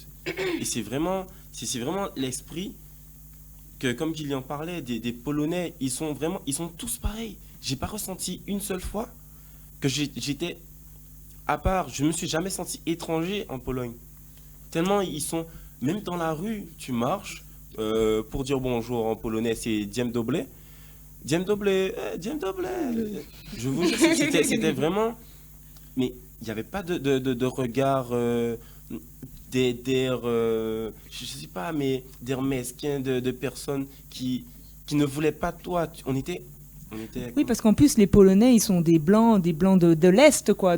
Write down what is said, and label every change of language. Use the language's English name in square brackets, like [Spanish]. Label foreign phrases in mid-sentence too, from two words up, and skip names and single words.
[French] Et c'est vraiment l'esprit que, comme Gillian parlait, des Polonais, ils sont tous pareils. J'ai pas ressenti une seule fois que j'étais... À part, je me suis jamais senti étranger en Pologne. Tellement ils sont, même dans la rue, tu marches, pour dire bonjour en polonais, c'est [Polish] Dzień dobry. Dzień dobry, Dzień dobry. [French] Je vous jure, c'était vraiment... Mais il n'y avait pas de regard, d'air, je sais pas, mais d'air mesquin, de personnes qui ne voulaient pas de toi. Oui, parce qu'en plus, les Polonais, ils sont des blancs de l'Est, quoi.